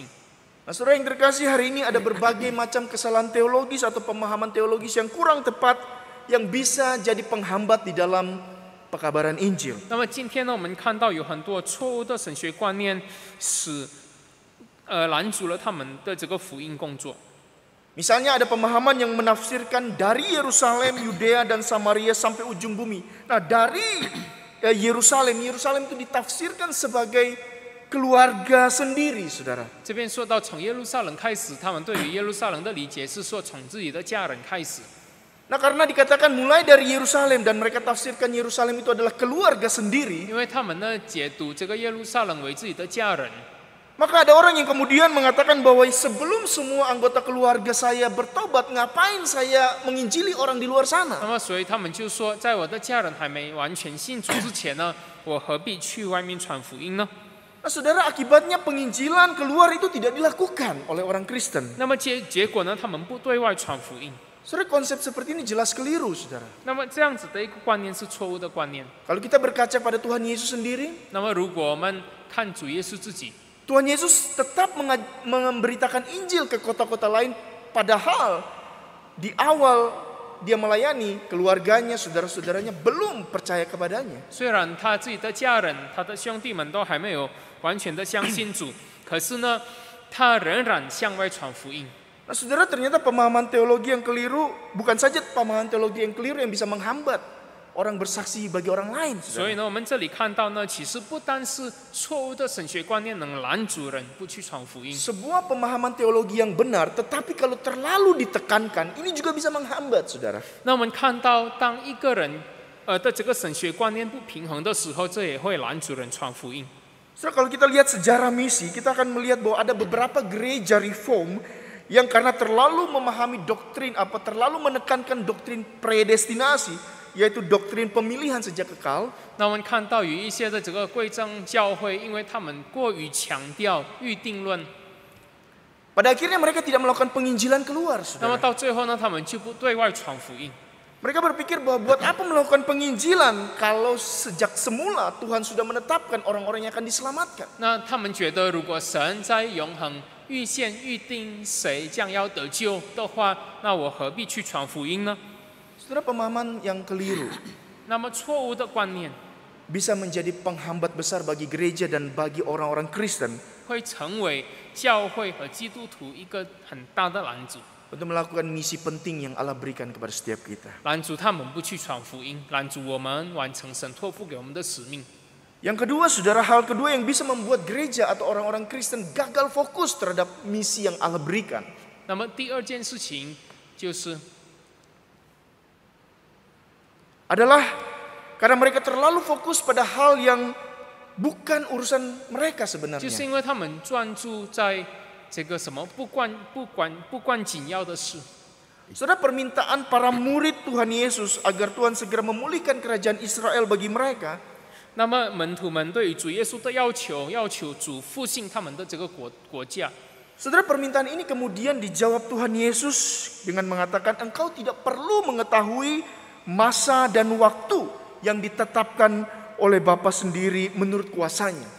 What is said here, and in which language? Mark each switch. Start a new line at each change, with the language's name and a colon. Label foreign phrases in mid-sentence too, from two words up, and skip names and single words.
Indonesian: Nah, saudara yang terkasih, hari ini ada berbagai macam kesalahan teologis atau pemahaman teologis yang kurang tepat yang bisa jadi penghambat di dalam pekabaran Injil.
Chinese: 那么今天呢，我们看到有很多错误的神学观念，使拦阻了他们的这个福音工作。
Indonesian: Misalnya ada pemahaman yang menafsirkan dari Yerusalem, Yudea dan Samaria sampai ujung bumi. Nah, dari Yerusalem itu ditafsirkan sebagai keluarga sendiri, saudara.
Chinese: 这边说到从耶路撒冷开始，他们对于耶路撒冷的理解是说从自己的家人开始。
Indonesian: Nah, karena dikatakan mulai dari Yerusalem dan mereka tafsirkan Yerusalem itu adalah keluarga sendiri,
Chinese: 因为他们呢解读这个耶路撒冷为自己的家人，
Indonesian: maka ada orang yang kemudian mengatakan bahwa sebelum semua anggota keluarga saya bertobat, ngapain saya menginjili orang di luar
Chinese: 那
Indonesian: sana?
Chinese: 么所以他们就说，在我的家人还没完全信主之前呢，我何必去外面传福音呢？
Indonesian: Nah, saudara, akibatnya penginjilan keluar itu tidak dilakukan oleh orang Kristen.
Chinese: 那么结果呢，他们不对外传福音。
Indonesian: Saudara, konsep seperti ini jelas keliru, saudara.
Chinese: 那么这样子的一个观念是错误的观念。
Indonesian: Kalau kita berkaca pada Tuhan Yesus sendiri,
Chinese: 那么如果我们看主耶稣自己，
Indonesian: Tuhan Yesus tetap memberitakan Injil ke kota-kota lain, padahal di awal dia melayani, keluarganya, saudara-saudaranya belum percaya kepadanya.
Chinese: 虽然他自己的家人、他的兄弟们都还没有完全的相信主，可是呢，他仍然向外传福音。
Indonesian: Nah, saudara, ternyata pemahaman teologi yang keliru, bukan saja pemahaman teologi yang keliru yang bisa menghambat orang bersaksi bagi orang lain,
Chinese: 所以
Indonesian: saudara.
Chinese: 呢，我们这里看到呢，其实不单是错误的神学观念能拦阻人不去传福音，
Indonesian: Sebuah pemahaman teologi yang benar, tetapi kalau terlalu ditekankan, ini juga bisa menghambat, saudara.
Chinese: 那我们看到，当一个人的这个神学观念不平衡的时候，这也会拦阻人传福音。
Indonesian: Saudara, kalau kita lihat sejarah misi, kita akan melihat bahwa ada beberapa gereja reform yang karena terlalu memahami doktrin terlalu menekankan doktrin predestinasi, yaitu doktrin pemilihan sejak kekal.
Chinese: 那我们看到有一些的这个贵正教会，因为他们过于强调预定论，
Indonesian: Pada akhirnya mereka tidak melakukan penginjilan keluar,
Chinese: 那么
Indonesian: saudara.
Chinese: 到最后呢，他们就不对外传福音。
Indonesian: Mereka berpikir bahwa buat apa melakukan penginjilan kalau sejak semula Tuhan sudah menetapkan orang-orang yang akan diselamatkan.
Chinese: 那他们觉得，如果神在永恒预先预定谁将要得救的话，那我何必去传福音呢？
Indonesian: Saudara, pemahaman yang keliru
Chinese: 那么错误的观念
Indonesian: bisa menjadi penghambat besar bagi gereja dan bagi orang-orang Kristen
Chinese: 会成为教会和基督徒一个很大的拦阻，
Indonesian: untuk melakukan misi penting yang Allah berikan kepada setiap kita.
Chinese: 拦阻他们不去传福音，拦阻我们完成神托付给我们的使命。
Indonesian: Yang kedua, saudara, hal kedua yang bisa membuat gereja atau orang-orang Kristen gagal fokus terhadap misi yang Allah berikan.
Chinese: 那么第二件事情就是
Indonesian: adalah karena mereka terlalu fokus pada hal yang bukan urusan mereka
Chinese: 就
Indonesian: sebenarnya.
Chinese: 是因为他们专注在这个什么不关紧要的事。
Indonesian: Saudara, permintaan para murid Tuhan Yesus agar Tuhan segera memulihkan kerajaan Israel bagi mereka
Chinese: 那么门徒们对于主耶稣的要求主复兴他们的这个国家。
Indonesian: Saudara, permintaan ini kemudian dijawab Tuhan Yesus dengan mengatakan, engkau tidak perlu mengetahui masa dan waktu yang ditetapkan oleh Bapa sendiri menurut kuasanya.